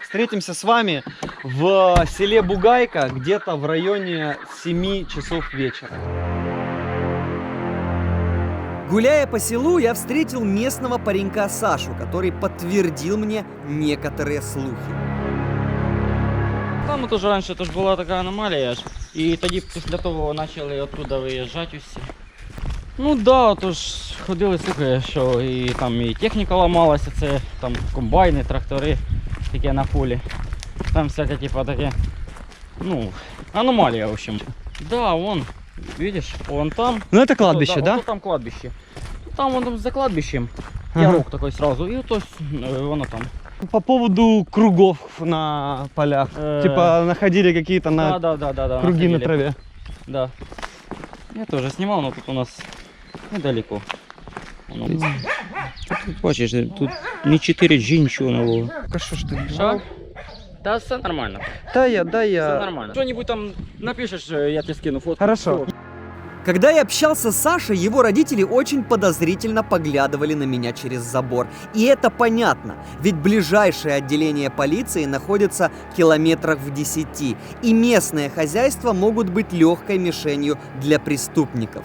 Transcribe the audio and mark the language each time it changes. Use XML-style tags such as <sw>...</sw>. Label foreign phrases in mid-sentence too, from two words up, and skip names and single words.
<ru>Встретимся с вами в селе Бугайка где-то в районе 7 часов вечера. Гуляя по селу, я встретил местного паренька Сашу, который подтвердил мне некоторые слухи.</ru> <uk>Там от уже раніше тож була така аномалія, і тоді після того почали оттуда виїжджати усі. Ну да, тож ходили слухи, що і там і техніка ламалася, це там комбайни, трактори таке на полі. Там всяке типа таке, ну, аномалія,</uk> <ru>в общем. Да, вон. Видишь, вон там. Ну это кладбище, да? Вот там кладбище. Там вон за кладбищем. Ярок такой сразу.</ru> <uk>И то воно там.</uk> <ru>По поводу кругов на полях. Типа находили какие-то на да, круги на траве. Да. Я тоже снимал, но тут у нас недалеко.</ru> <uk>Тут бачиш, тут ні 4G, нічого нового.</uk> <ru>А что ж ты?</ru> <uk>Що? Та все нормально.</uk> <ru>Да Все я. нормально. Что-нибудь там напишешь, я тебе скину фотку. Хорошо. Когда я общался с Сашей, его родители очень подозрительно поглядывали на меня через забор. И это понятно, ведь ближайшее отделение полиции находится километрах в 10, и местные хозяйства могут быть легкой мишенью для преступников.</ru>